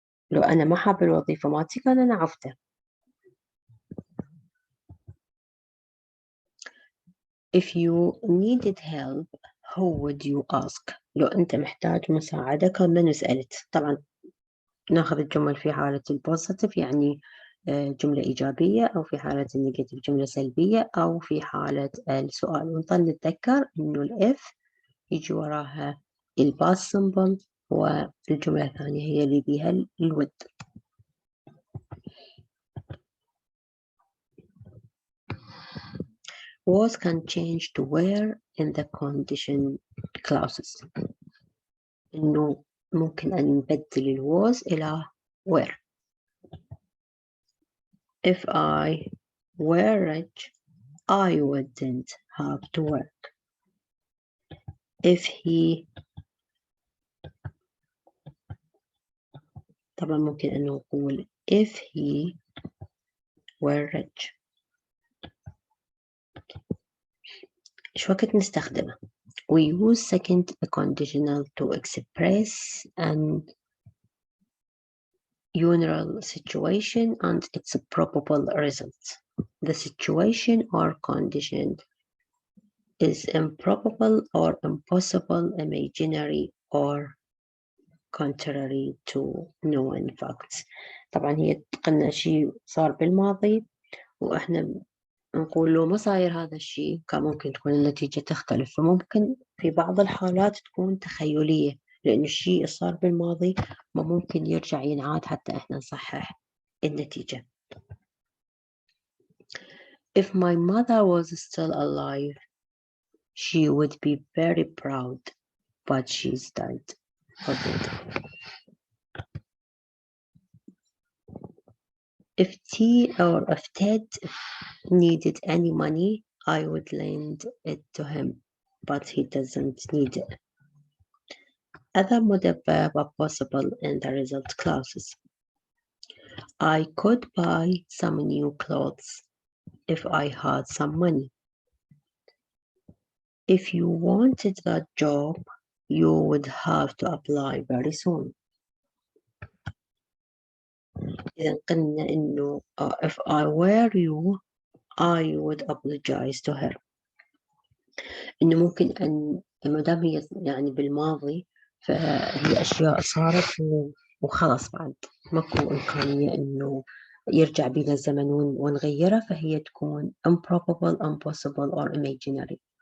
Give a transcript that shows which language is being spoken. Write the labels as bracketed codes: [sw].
[ar] لو أنا ما حاب الوظيفة مالتي كان أنا عفته. [en] If you needed help who would you ask? [ar] لو أنت محتاج مساعدة كان من سألت. طبعا ناخذ الجمل في حالة البوزيتيف يعني جملة إيجابية، أو في حالة النيجاتيف جملة سلبية، أو في حالة السؤال. ونظل نتذكر إنه الإف يجي وراها الباس سمبل، والجملة الثانية هي اللي بيها الود. [en] was can change to where in the condition clauses. [ar] إنه ممكن أن نبدل الwas إلى where. [en] If I were rich I wouldn't have to work. If he [ar] طبعا ممكن أن نقول [en] if he were rich. [ar] إيش وقت نستخدمه؟ [en] We use second conditional to express an unusual situation and its probable result. The situation or condition is improbable or impossible, imaginary or contrary to known facts. [ar] طبعا هي قلنا شيء صار بالماضي وإحنا نقول لو ما صاير هذا الشيء كان ممكن تكون النتيجة تختلف، فممكن في بعض الحالات تكون تخيلية لأن الشيء صار بالماضي ما ممكن يرجع ينعاد حتى إحنا نصحح النتيجة. [en] If my mother was still alive she would be very proud, but she's died. If T or if Ted needed any money, I would lend it to him, but he doesn't need it. Other modal verb are possible in the result clauses. I could buy some new clothes if I had some money. if you wanted that job, you would have to apply very soon. [ar] إذا قلنا إنه [en] if I were you, I would apologize to her. [ar] إنه ممكن أن ما دام هي يعني بالماضي فهي أشياء صارت وخلاص بعد ماكو إمكانية إنه يرجع بينا الزمن ونغيرها، فهي تكون [en] improbable, impossible or imaginary.